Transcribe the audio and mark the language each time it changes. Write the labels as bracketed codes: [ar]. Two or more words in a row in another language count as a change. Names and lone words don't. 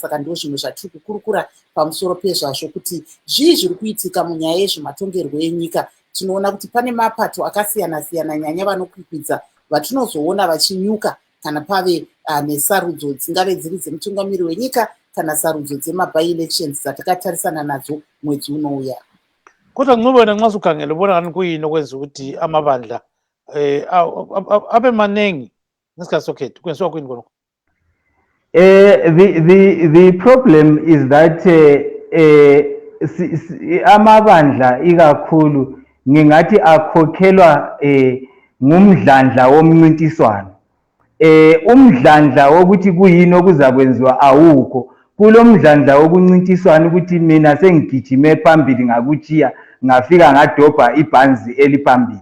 [sn] Saka ndo zvinhu zvatiri kukurukura pamusoro pezvazvo kuti zvii zviri kuitika munyaya yezvematongerwo enyika. Tinoona kuti pane mapato akasiyana-siyana nyanya vanokwikwidzwa vatinozoona vachinyuka kana pave nesarudzo dzingave dziri dzemutungamiri wenyika kana sarudzo dzemabi-elections dzatakatarisana nadzo mwedzi unouya. [nd] Kodwa Ncube nxa sukhangele ubona ngani kuyini okwenza ukuthi amabandla abe maningi ngesikhathi sokhetho kwenziwa kuyini khonokho? [en] The problem is that [nd] amabandla ikakhulu ngingathi akhokhelwa ngumdlandla womncintiswano. Umdlandla wokuthi kuyini okuzakwenziwa awukho. Kulo mdlandla wokuncintiswana ukuthi mina sengigijime phambili ngakuchiya ngafika ngadobha ibhanzi eliphambili.